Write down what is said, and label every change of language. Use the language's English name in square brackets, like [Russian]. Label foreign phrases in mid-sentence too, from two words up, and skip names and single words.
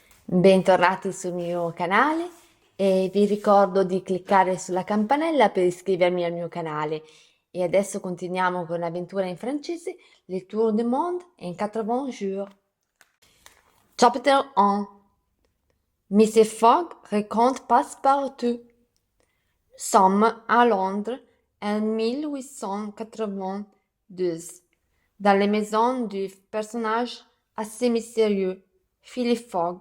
[Italian] Bentornati sul mio canale e vi ricordo di cliccare sulla campanella per iscrivermi al mio canale. E adesso continuiamo con l'avventura in francese, Le Tour du Monde in 80 jours. [French] Chapitre 1. Mr. Fogg raconte Passepartout. Nous sommes à Londres en 1882, dans les maisons du personnage assez mystérieux, Philip Fogg.